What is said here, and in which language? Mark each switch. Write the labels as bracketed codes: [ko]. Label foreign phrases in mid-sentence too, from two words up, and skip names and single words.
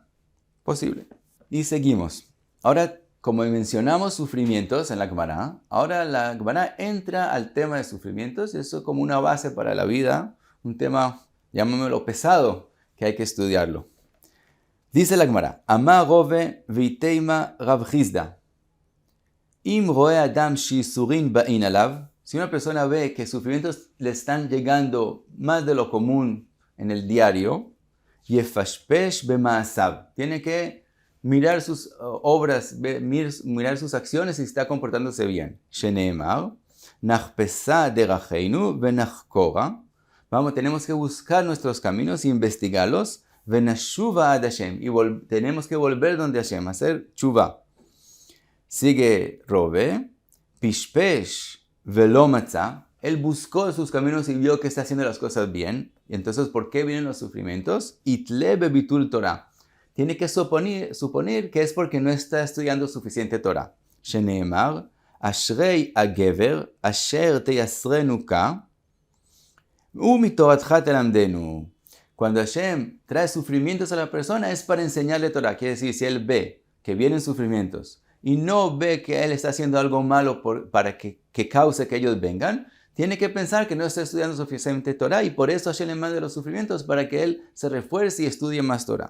[es] Posible. Y seguimos. Ahora, como mencionamos sufrimientos en la Gemara, ahora la Gemara entra al tema de sufrimientos, y eso es como una base para la vida, un tema, llamémoslo pesado, que hay que estudiarlo. Dice la Gemara, [he] אמר רבא ואיתימא רב חסדא. אם רואה אדם שיסורין באין עליו. [es] Si una persona ve que sufrimientos le están llegando más de lo común en el diario, [he] yefashpesh bema'asav. [es] Tiene que mirar sus obras, mirar sus acciones y está comportándose bien. [he] שנאמר נחפשה דרכינו ונחקורה. [es] Vamos, tenemos que buscar nuestros caminos e investigarlos. [he] ונשובה עד השם. [es] Y tenemos que volver donde Hashem, hacer chuva. [he] Sigue Rove. פשפש ולא מצא. [es] Él buscó sus caminos y vio que está haciendo las cosas bien. Y entonces, ¿por qué vienen los sufrimientos? [he] יתלה בביטול תורה. [es] Tiene que suponer que es porque no está estudiando suficiente Torah. [he] שנאמר אשרי הגבר. אשר תיסרנו יה. ומתורתך תלמדנו. [es] Cuando Hashem trae sufrimientos a la persona es para enseñarle Torah. Quiere decir, si él ve que vienen sufrimientos y no ve que él está haciendo algo malo para que cause que ellos vengan, tiene que pensar que no está estudiando suficiente Torah y por eso Hashem le manda los sufrimientos para que él se refuerce y estudie más Torah.